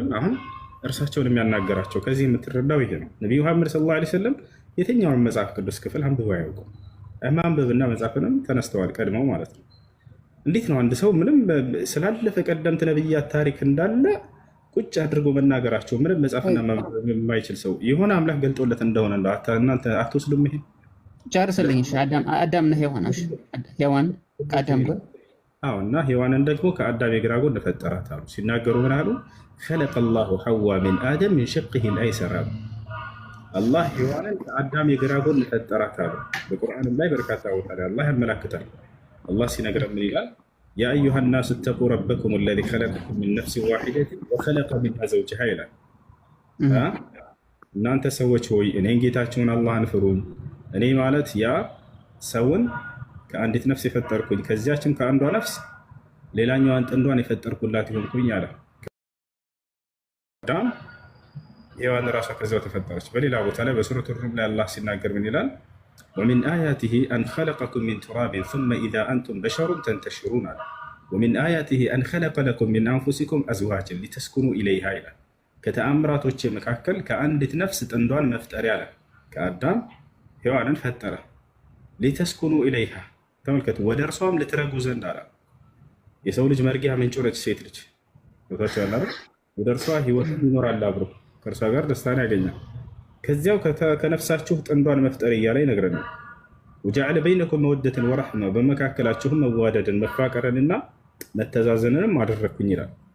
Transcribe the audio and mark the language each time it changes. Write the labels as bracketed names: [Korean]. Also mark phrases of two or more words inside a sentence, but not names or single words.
[Amharic] አሁን እርሳቸውን የሚያናገራቸው ከዚህ የምትረዳው ይሄ ነው። ነቢዩ መሐመድ [Arabic] صلى الله عليه وسلم [Amharic] የትኛውን መጽሐፍ ቅዱስ ክፍል አንብበው አያውቁም። ማንበብና መጻፍንም ተነስተዋል ቀድመው ማለት ነው። እንዴት ነው አንድ ሰው ምንም ስላለፈ ቀደምት ነቢያት ታሪክ እንዳለ ቁጭ አድርጎ መናገራቸው ምንም መጻፍና የማይችል ሰው የሆነ አምላክ ገልጦለት እንደሆነ እናንተ አትወስዱም? ይሄ ጨርስልኝ። አዳም እና ሔዋን ከአዳም ጎን እና ሔዋንን ደግሞ ከአዳም የግራ ጎን ፈጠራት አሉ። ሲናገሩ ምን አሉ? [Arabic] خلق الله حواء من آدم من شقه الأيسر [Amharic] አሉ። አላህ ሔዋንን ከአዳም የግራ ጎን ፈጠራት አሉ። በቁርአንም ላይ በርካታ ቦታ ላይ አላህ ያመላክታል። አላህ ሲነግረን ምን ይላል? [Arabic] يا أيها الناس اتقوا ربكم الذي خلقكم من نفس واحدة وخلق منها زوجها [Amharic] ይላል። እናንተ ሰዎች ሆይ እኔን ጌታችሁን አላህን ፍሩኝ። እኔ ማለት ያ ሰውን ከአንዲት ነፍስ የፈጠርኩኝ ከዚያችም ከአንዷ ነፍስ ሌላኛዋን ጥንዷን የፈጠርኩላት ይሆንኩኝ አለ። አዳም ሔዋን ራሷ ከዚያው ተፈጠረች። በሌላ ቦታ ላይ በሱረቱ ሩም ላይ አላህ ሲናገር ምን ይላል? [Arabic] ومن آياته أن خلقكم من تراب ثم إذا أنتم بشر تنتشرون ومن آياته أن خلق لكم من أنفسكم أزواجا لتسكنوا إليها إلى [Amharic] ከተአምራቶች መካከል ከአንዲት ነፍስ ጥንዷን መፍጠር ያለ ከአዳም ሔዋንን ፈጠረ። [Arabic] لتسكنوا إليها [Amharic] ተመልከቱ፣ ወደ እርሷም ልትረጉ ዘንድ አለ። የሰው ልጅ መርጊያ ምንጭ ነች ሴት ልጅ ቦታቸው ያለ ወደ እርሷ ህይወት ይኖራል፣ አብሮ ከእርሷ ጋር ደስታን ያገኛል። ከዚያው ከነፍሳችሁ ጥንዷን መፍጠር እያለ ይነግረናል። [Arabic] وجعل بينكم [Amharic] መወደትን ወረሕማ በመካከላችሁም መዋደድን መፋቀርንና መተዛዘንንም አደረግኩኝ ይላል።